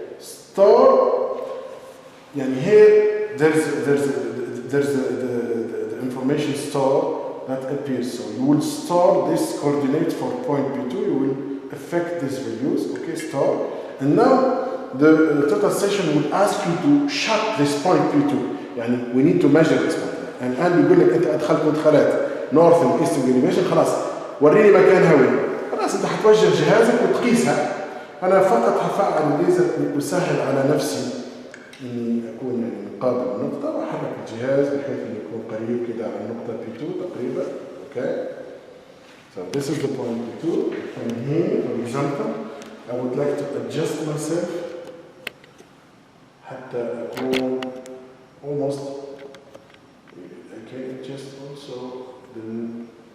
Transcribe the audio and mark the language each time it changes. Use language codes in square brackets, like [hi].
[en] Store, and here there's the information store that appears. So you will store this coordinate for point P2, you will affect these values, okay, store. And now the total session will ask you to shut this point P2. يعني we need to measure this point. [ar] And الآن بيقول لك أنت أدخلت مدخلات [en] north and east elevation، [ar] خلاص وريني مكانها وين. خلاص أنت حتوجه جهازك وتقيسها. أنا فقط هفعل الليزر لأسهل على نفسي إني أكون مقابل النقطة وأحرك الجهاز بحيث إنه يكون قريب كده على النقطة P2 تقريبا. [en] Okay. So this is the point P2. From here, for example, I would like to adjust myself [ar] حتى أكون [en] almost. I can adjust also the.